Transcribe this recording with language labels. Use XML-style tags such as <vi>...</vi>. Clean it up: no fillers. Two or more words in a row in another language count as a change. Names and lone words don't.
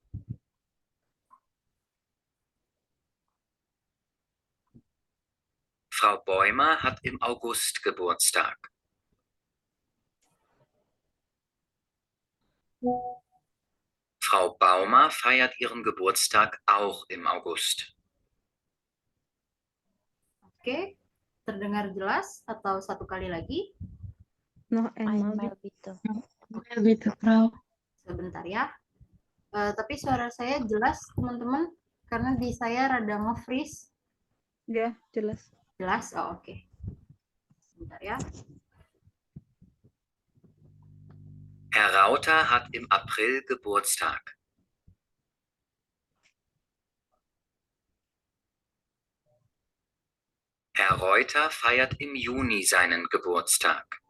<de>Frau Bäumer hat im August Geburtstag. Frau Baumer feiert ihren Geburtstag auch im August.</de> <id>Oke, terdengar jelas atau satu kali lagi?</id> <de>Noch einmal Einmal bitte.</de> <id>Gitu, Frau. Sebentar ya. Tapi suara saya jelas, teman-teman, karena di saya rada nge-freeze. ya, jelas. Jelas? Oh, oke. Sebentar ya.</id> <de>Herr Rauter hat im April Geburtstag. Herr Reuter feiert im Juni seinen Geburtstag.</de>